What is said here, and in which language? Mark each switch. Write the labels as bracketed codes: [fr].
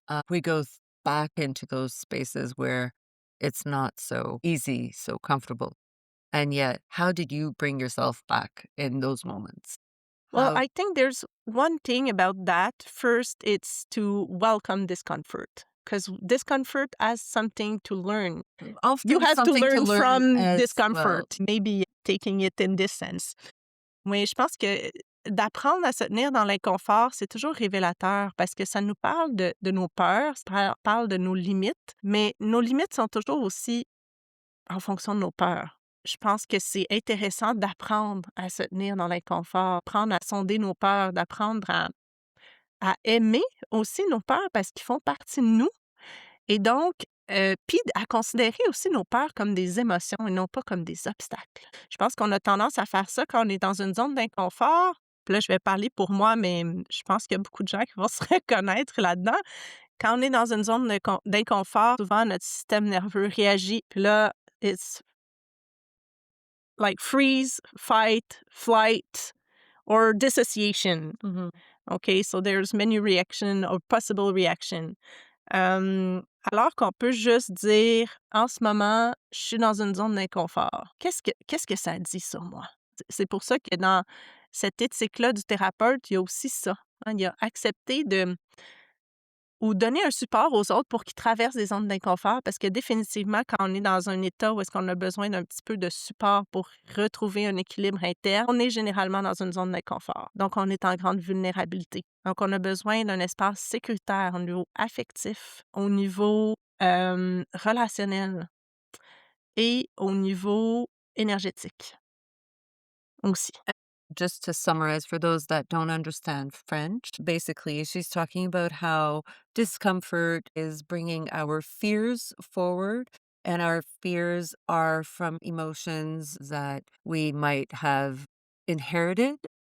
[en] We go back into those spaces where it's not so easy, so comfortable. And yet, how did you bring yourself back in those moments? Well, How I think there's one thing about that. First, it's to welcome discomfort, because discomfort has something to learn. You often have to something to learn learn from as well. discomfort, maybe taking it in this sense. [fr] Oui, je pense que d'apprendre à se tenir dans l'inconfort, c'est toujours révélateur parce que ça nous parle de nos peurs, ça parle de nos limites, mais nos limites sont toujours aussi en fonction de nos peurs. Je pense que c'est intéressant d'apprendre à se tenir dans l'inconfort, apprendre à sonder nos peurs, d'apprendre à aimer aussi nos peurs parce qu'ils font partie de nous. Et donc, puis à considérer aussi nos peurs comme des émotions et non pas comme des obstacles. Je pense qu'on a tendance à faire ça quand on est dans une zone d'inconfort. Puis là, je vais parler pour moi, mais je pense qu'il y a beaucoup de gens qui vont se reconnaître là-dedans. Quand on est dans une zone d'inconfort, souvent notre système nerveux réagit. Puis là, [en] it's like freeze, fight, flight, or dissociation. Mhm. Okay, so there's many reaction or possible reaction. [fr] Alors qu'on peut juste dire, en ce moment, je suis dans une zone d'inconfort. Qu'est-ce que ça dit sur moi? C'est pour ça que dans cette éthique-là du thérapeute, il y a aussi ça. Hein, il y a accepter de ou donner un support aux autres pour qu'ils traversent des zones d'inconfort parce que définitivement, quand on est dans un état où est-ce qu'on a besoin d'un petit peu de support pour retrouver un équilibre interne, on est généralement dans une zone d'inconfort. Donc, on est en grande vulnérabilité. Donc, on a besoin d'un espace sécuritaire au niveau affectif, au niveau relationnel et au niveau énergétique aussi. [en] Just to summarize for those that don't understand French, basically, she's talking about how discomfort is bringing our fears forward, and our fears are from emotions that we might have inherited.